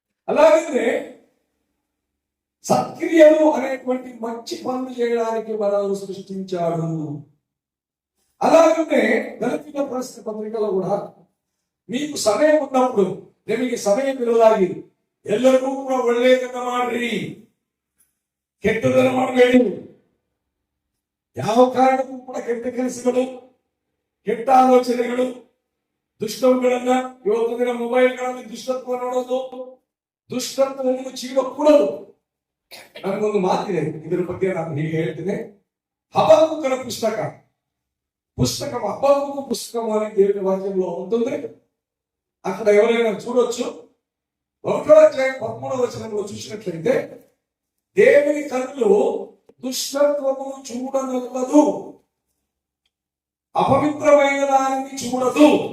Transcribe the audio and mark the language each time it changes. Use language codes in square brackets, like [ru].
[te] అలాగే సత్క్రియలు అనేటువంటి మంచి పనులు చేయడానికి మనల్ని సృష్టించాడు. అలాగే గలతీయుల రాసిన పత్రికలో కూడా మీకు సమయం ఉన్నప్పుడు [kn] ನಿಮಗೆ ಸಮಯವಿರಲಾಗಿ ಎಲ್ಲರಿಗೂ ಕೂಡ ಒಳ್ಳೆಯದನ್ನ ಮಾಡ್ರಿ, ಕೆಟ್ಟದನ್ನ ಮಾಡಬೇಡಿ. ಯಾವ ಕಾರಣಕ್ಕೂ ಕೂಡ ಕೆಟ್ಟ ಕೆಲಸಗಳು, ಕೆಟ್ಟ ಆಲೋಚನೆಗಳು, ದುಷ್ಟಗಳನ್ನ ಇವತ್ತು ದಿನ ಮೊಬೈಲ್ಗಳಲ್ಲಿ ದುಷ್ಟತ್ವ ನೋಡೋದು, ದುಷ್ಟತ್ವವನ್ನು ಚೀಡಕೂಡದು. ನನಗೊಂದು ಮಾತಿದೆ, ಇದರ ಬಗ್ಗೆ ನಾನು ಹೀಗೆ ಹೇಳ್ತೇನೆ. [te] హబక్కూకు పుస్తకం హబక్కూకు పుస్తకం అని దేవుని వాక్యంలో ఉంటుంది. అక్కడ ఎవరైనా చూడొచ్చు. 1వ అధ్యాయం 13వ వచనంలో చూసినట్లయితే దేవుని కన్నులు దుష్టత్వము చూడనొల్లదు, అపవిత్రమైన దానిని చూడదు.